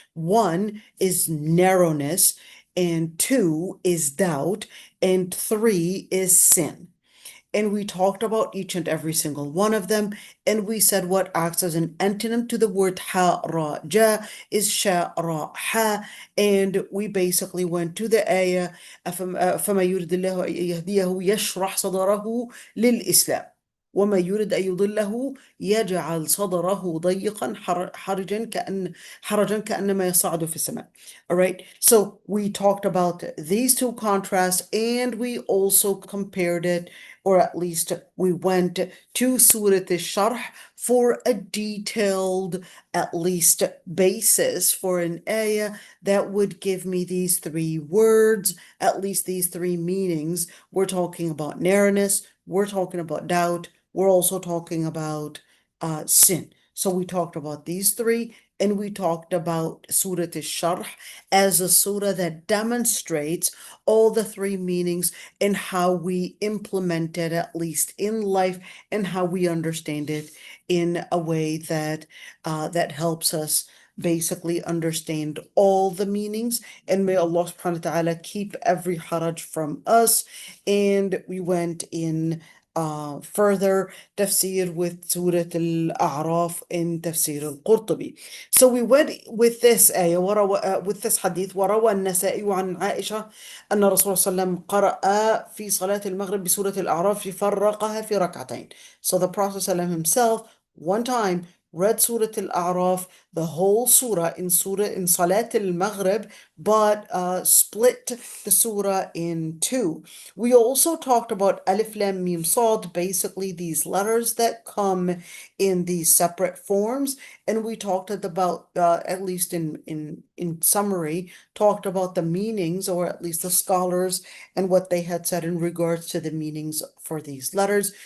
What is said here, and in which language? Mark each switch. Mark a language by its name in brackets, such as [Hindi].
[English] One is narrowness, and two is doubt, and three is sin. And we talked about each and every single one of them. And we said what acts as an antonym to the word ha-ra-ja is sha-ra-ha. And we basically went to the ayah, [Arabic] فَمَا يُرِدِ اللَّهُ أَن يَهْدِيَهُ يَشْرَحْ صَدْرَهُ لِلْإِسْلَامِ وما يريد أن يضله يجعل صدره ضيقا حرجا كأنما يصعد في السماء. [English] All right, so we talked about these two contrasts, and we also compared it, or at least we went to Surah Al-Sharh for a detailed, at least, basis for an ayah that would give me these three words, at least these three meanings. We're talking about narrowness, we're talking about doubt, we're also talking about sin. So we talked about these three, and we talked about Surah Al-Sharh as a surah that demonstrates all the three meanings and how we implement it, at least in life, and how we understand it in a way that that helps us basically understand all the meanings. And may Allah subhanahu wa ta'ala keep every haraj from us. And we went in further tafsir with Surah Al-A'raf in Tafsir al-Qurtubi. So we went with this ayah, with this hadith, [Arabic] وروى النسائي عن عائشة أن الرسول صلى الله عليه وسلم قرأ في صلاة المغرب بسورة الأعراف فرقها في ركعتين. [English] So the Prophet ﷺ himself, one time, read Surah Al-A'raf, the whole surah in Salat al-Maghrib, but split the surah in two. We also talked about Alif Lam Mim Sad, basically these letters that come in these separate forms, and we talked about, at least in summary, talked about the meanings, or at least the scholars and what they had said in regards to the meanings for these letters.